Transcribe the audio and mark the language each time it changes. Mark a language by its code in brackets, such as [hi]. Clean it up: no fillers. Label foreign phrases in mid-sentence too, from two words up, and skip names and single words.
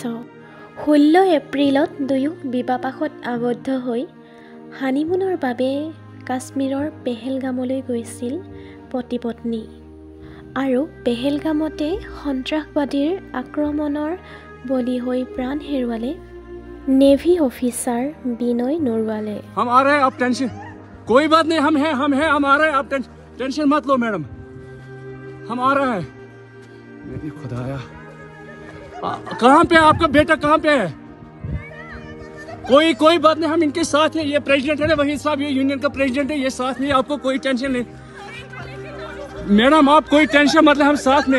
[as] 16 এপ্ৰিলত দুয়ো বিবাহপাশত আবদ্ধ হৈ হানিমুনৰ বাবে কাশ্মীৰৰ পেহেলগামলৈ গৈছিল পতি পত্নী। আৰু পেহেলগামতে সন্ত্ৰাসবাদীৰ আক্ৰমণৰ বলি হৈ প্ৰাণ হেৰুৱালে নেভি অফিচাৰ বিনয় নৰৱালে। [hi] हम आ रहे हैं, आप टेंशन कोई बात नहीं, हम हैं हम आ रहे हैं, आप टेंशन मत लो मैडम, हम आ रहे हैं। मेरी खुदाया, कहाँ पे आपका बेटा, कहाँ पे है? कोई बात नहीं, हम इनके साथ हैं। ये प्रेसिडेंट है वही साहब, ये यूनियन का प्रेसिडेंट है, ये साथ में, आपको कोई टेंशन नहीं मैडम, आप कोई टेंशन मतलब हम साथ में।